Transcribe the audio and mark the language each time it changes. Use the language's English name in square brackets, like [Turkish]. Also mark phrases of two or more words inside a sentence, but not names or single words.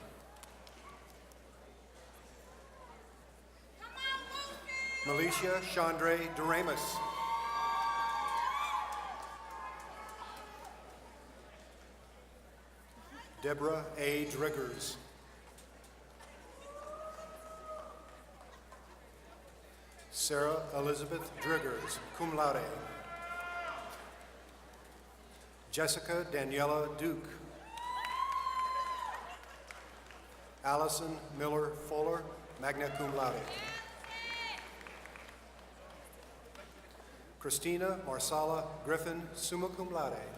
[English] Milicia Chandre Doremus. Deborah A. Driggers. Sarah Elizabeth Driggers, [Latin] cum laude. [English] Jessica Daniela Duke. Allison Miller Fuller, [Latin] magna cum laude. [English] Christina Marsala Griffin, [Latin] summa cum laude.